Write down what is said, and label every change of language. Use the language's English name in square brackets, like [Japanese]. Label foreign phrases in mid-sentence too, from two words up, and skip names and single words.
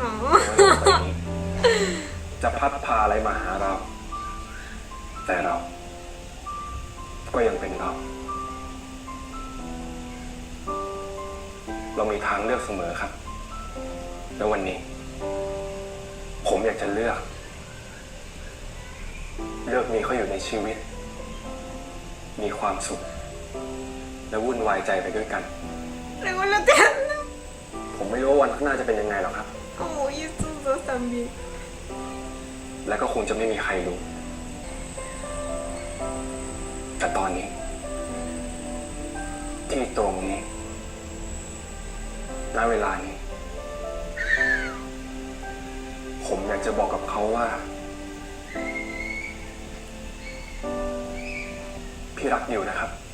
[Thai] โลกใบนี้จะพัดพาอะไรมาหาเรา แต่เรา ก็ยังเป็นเรา เรามีทางเลือกเสมอครับ แล้ววันนี้ ผมอยากจะเลือกมีเขาอยู่ในชีวิต มีความสุข และวุ่นวายใจไปด้วยกัน [Spanish] Revoloteando. [Thai] ผมไม่รู้ว่าวันข้างหน้าจะเป็นยังไงหรอกครับ [Spanish] Oh, y estos dos también. [Thai] และก็คงจะไม่มีใครรู้ แต่ตอนนี้ ที่ตรงนี้ ณ เวลานี้ ผมอยากจะบอกกับเขาว่า พี่รักอยู่นะครับ